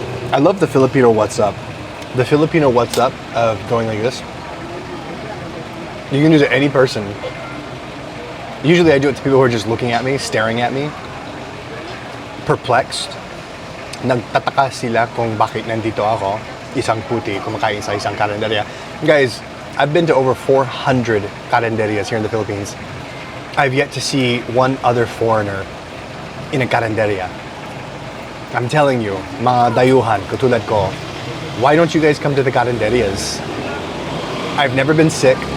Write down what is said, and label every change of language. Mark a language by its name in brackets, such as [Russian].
[English] I love the Filipino what's up. The Filipino what's up of going like this. You can do it to any person. Usually I do it to people who are just looking at me, staring at me, perplexed. [Filipino] Nagtataka sila kung bakit nandito ako, isang puti, kumakain sa isang karenderya. [English] Guys, I've been to over 400 karenderyas here in the Philippines. I've yet to see one other foreigner in a karenderya. I'm telling you, [Filipino] mga dayuhan, katulad ko, [English] why don't you guys come to the karenderyas? I've never been sick.